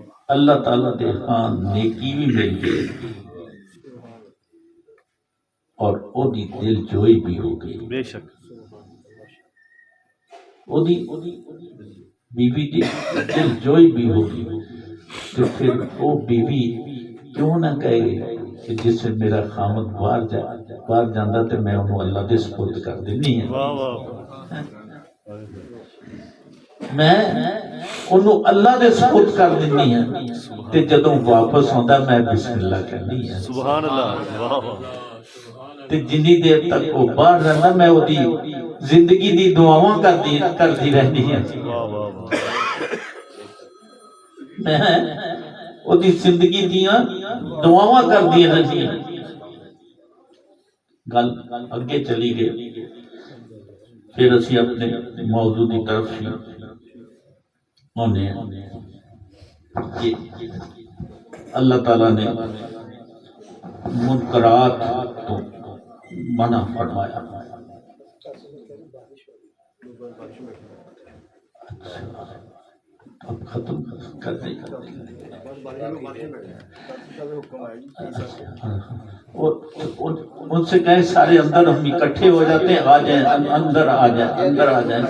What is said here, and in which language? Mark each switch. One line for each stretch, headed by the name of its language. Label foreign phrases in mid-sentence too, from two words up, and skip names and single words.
Punjabi: اللہ تعالیٰ دے ہاں نیکی بھی مل گئی اور او دی دل جوئی بھی ہو گئی۔ بے شک، او دی بیوی دی دل جوئی بھی ہوگی، تو پھر وہ بیوی کیوں نہ کہے کہ جس سے میرا خامد باہر جاندہ تے میں انہوں اللہ دے سپرد کر دینی ہے، واہ واہ، میں انہوں اللہ دے سپرد کر دینی ہے، تے جدوں واپس ہوندا میں بسم اللہ کرنی ہے۔ سبحان اللہ، واہ واہ، تے جنی دیر تک وہ باہر رہنا میں وہ دی زندگی دی دعاواں کرتی رہنی ہے۔ واہ واہ واہ، میں ਉਹਦੀ ਜ਼ਿੰਦਗੀ ਦੀਆਂ ਦੁਆਵਾਂ ਕਰਦੀਆਂ ਰਹੀਆਂ। ਗੱਲ ਅੱਗੇ ਚਲੀ ਗਈ। ਫਿਰ ਅਸੀਂ ਆਪਣੇ ਮੌਜੂ ਦੀ ਤਰਫ ਹੀ ਆਉਂਦੇ ਹਾਂ کہ اللہ تعالیٰ نے منکرات تو منع فرمایا۔
Urdu: اب ختم کر دیں ان سے کہیں سارے اندر ہم اکٹھے ہو جاتے ہیں، آ جائیں اندر آ جائیں اندر آ جائیں۔